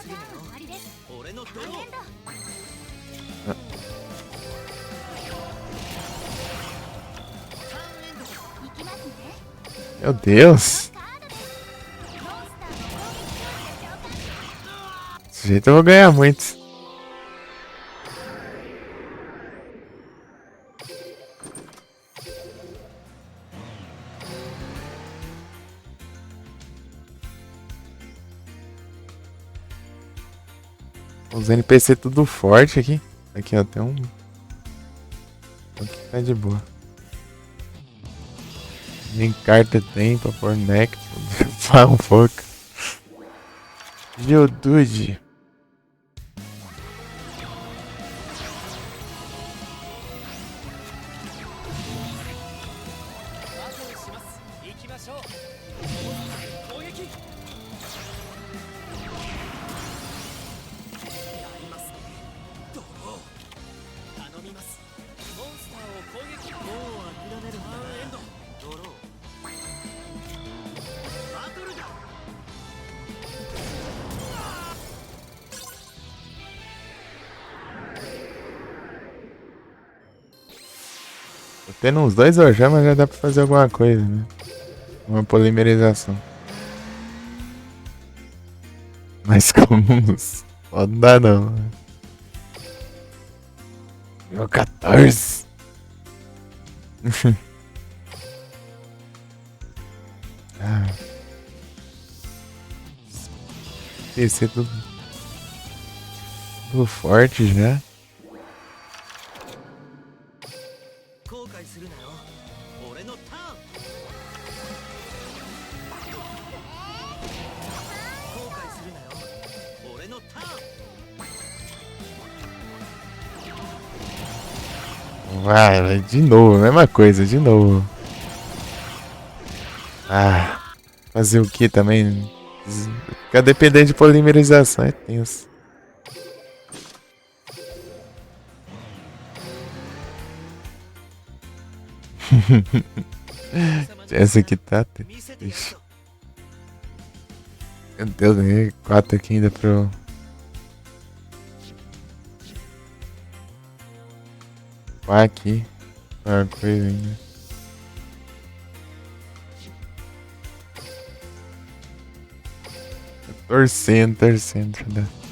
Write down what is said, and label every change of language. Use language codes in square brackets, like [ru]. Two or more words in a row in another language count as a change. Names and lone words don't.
[ja] 悔するなよーン終わりです。俺のドロターンエンー。ド。ターンエンド。いきますね。 [pt] Meu Deus. [ja] カードです。モンスターの攻撃表示で召喚。 [pt] Desse jeito eu vou ganhar muito. Os NPC tudo forte aqui. Aqui, ó, tem um. Aqui tá de boa. Nem carta tem pra pôr neck. Fala um pouco. Geodude. [ja] 後にします。行きましょう。攻撃。やりますね。ドロー。頼みます。モンスターを攻撃。もう諦めるんだな。ターンエンド。ドロー。バトルだ。 [pt] Tô tendo uns dois hoje, mas já dá pra fazer alguma coisa, né? Uma polimerização. Mas com uns. Não dá não. Meu 14. Ah. PC tudo. Tudo forte já. [ja] 後悔するなよ。俺のターン。後悔するなよ。俺のターン。 [pt] Vai, de novo, mesma coisa, de novo. Ah, fazer o que também? Ficar dependendo de polimerização é tenso. Essa aqui tá. [ja] 見せてやるぞ。 [pt] Meu Deus, ganhei 4 aqui ainda pro. Vai aqui. Uma coisa ainda. Torcendo. Deixa eu dar.